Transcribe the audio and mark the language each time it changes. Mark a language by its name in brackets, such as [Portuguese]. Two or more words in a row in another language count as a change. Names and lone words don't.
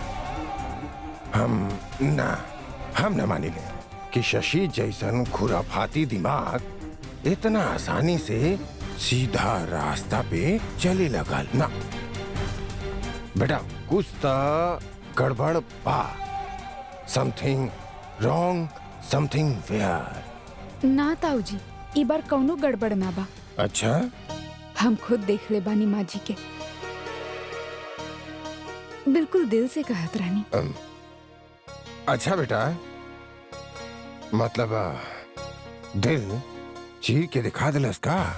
[Bhojpuri] हम न मानी ले कि शशि जैसन खुराफाती दिमाग इतना आसानी से सीधा रास्ता पे चले लगल ना। बेटा कुछ तो गड़बड़ बा, [English] something wrong, something where. [Bhojpuri] ना ताऊ जी, ई बार कौनो गड़बड़ ना बा। अच्छा, हम खुद देख ले बानी माँ जी के, बिल्कुल दिल से कहत रहनी। अच्छा बेटा, मतलब दिल चीर के दिखा दिलस का?